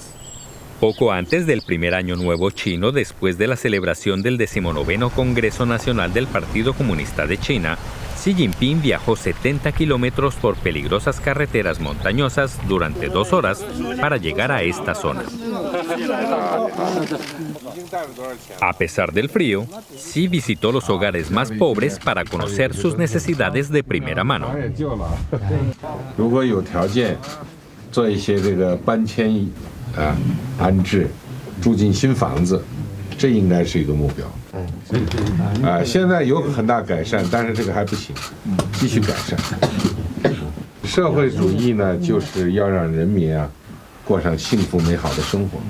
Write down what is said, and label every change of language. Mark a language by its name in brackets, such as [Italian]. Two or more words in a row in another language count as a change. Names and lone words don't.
[Spanish] Poco antes del primer año nuevo chino, después de la celebración del 19º Congreso Nacional del Partido Comunista de China, Xi Xi Jinping viajó 70 kilómetros por peligrosas carreteras montañosas durante 2 horas para llegar a esta zona. A pesar del frío, Xi visitó los hogares más pobres para conocer sus necesidades de primera mano. [Chinese] 如果有条件做一些这个搬迁安置，住进新房子，这应该是一个目标。现在有很大改善，但是这个还不行，继续改善。社会主义呢，就是要让人民过上幸福美好的生活。